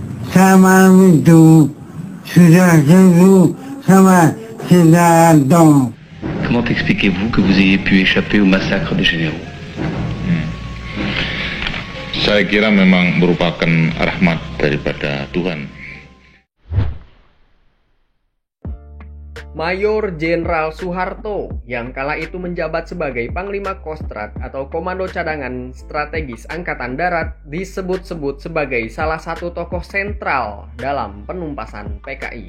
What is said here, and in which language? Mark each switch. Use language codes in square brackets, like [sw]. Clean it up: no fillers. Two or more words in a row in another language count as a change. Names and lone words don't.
[id] Saya malam itu sudah ketemu sama Sidarto. [fr] Comment expliquez-vous que vous ayez pu échapper au massacre des généraux? [id] Saya kira memang merupakan rahmat daripada Tuhan. Mayor Jenderal Soeharto yang kala itu menjabat sebagai Panglima Kostrad atau Komando Cadangan Strategis Angkatan Darat disebut-sebut sebagai salah satu tokoh sentral dalam penumpasan PKI.